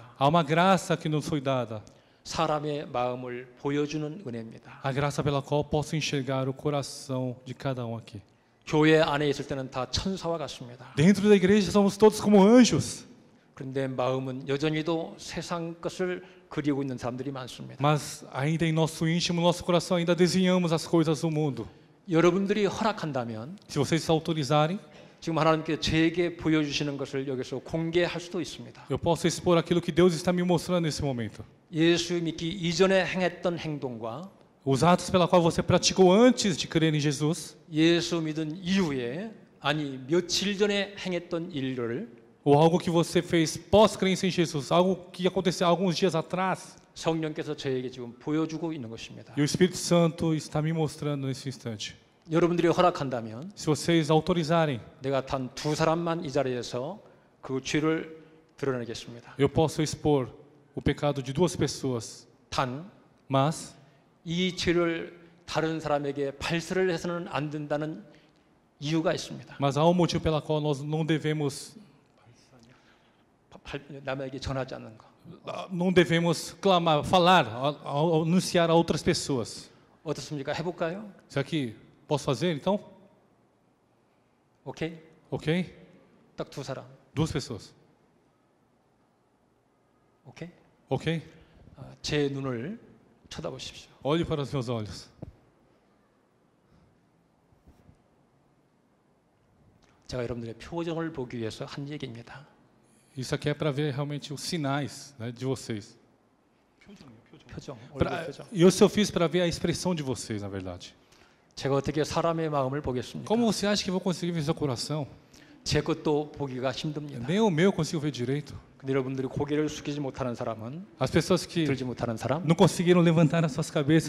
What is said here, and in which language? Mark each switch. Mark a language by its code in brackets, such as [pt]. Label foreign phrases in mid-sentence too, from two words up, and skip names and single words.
[pt] Há uma graça que nos foi dada, [ko] 사람의 마음을 보여주는 은혜입니다. [pt] a graça pela qual posso enxergar o coração de cada aqui. [ko] 교회 안에 있을 때는 다 천사와 같습니다. [pt] Dentro da igreja somos todos como anjos, [ko] 그런데 마음은 여전히도 세상 것을 그리고 있는 사람들이 많습니다. [pt] mas ainda em nosso íntimo, nosso coração ainda desenhamos as coisas do mundo. [ko] 여러분들이 허락한다면 [pt] Se vocês autorizarem, [ko] 지금 하나님께서 제게 보여주시는 것을 여기서 공개할 수도 있습니다. [pt] eu posso expor aquilo que Deus está me mostrando nesse momento. [ko] 예수 믿기 이전에 행했던 행동과 [pt] Os atos pela qual você praticou antes de crer em Jesus, [ko] 예수 믿은 이후에 아니 며칠 전에 행했던 일을 [pt] ou algo que você fez pós-crença em Jesus, algo que aconteceu alguns dias atrás, [ko] 성령께서 저에게 지금 보여주고 있는 것입니다. [pt] e o Espírito Santo está me mostrando nesse instante. [ko] 여러분들이 허락한다면 [pt] Se vocês autorizarem, [ko] 내가 단 두 사람만 이 자리에서 그 죄를 드러내겠습니다. [pt] eu posso expor o pecado de duas pessoas, [ko] 단 [pt] mas [ko] 이 죄를 다른 사람에게 발설을 해서는 안 된다는 이유가 있습니다. [pt] há um motivo pela qual nós não devemos [ko] 남에게 전하지 않는 거. [pt] clamar, falar, anunciar a outras pessoas. [ko] 어떻습니까? 해볼까요? [pt] Será que posso fazer então? [ko] 오케이? [pt] Ok? [ko] 딱 두 사람. [pt] Duas pessoas. [ko] 오케이? [pt] Ok? [ko] 제 눈을 쳐다보십시오. [pt] Olhe para os meus olhos. [ko] 제가 여러분들의 표정을 보기 위해서 한 얘기입니다. [pt] Isso aqui é para ver realmente os sinais, né, de vocês. [ko] 표정, 얼굴 표정. [pt] E isso eu fiz para ver a expressão de vocês, na verdade. [ko] 제가 어떻게 사람의 마음을 보겠습니까? [pt] Como você acha que eu vou conseguir ver seu coração? [ko] 제 것도 보기가 힘듭니다. [pt] Nem o meu eu consigo ver direito. [ko] 근데 여러분들이 고개를 숙이지 못하는 사람은, [pt] As pessoas que [ko] 들지 못하는 사람, [pt] não conseguiram levantar as suas cabeças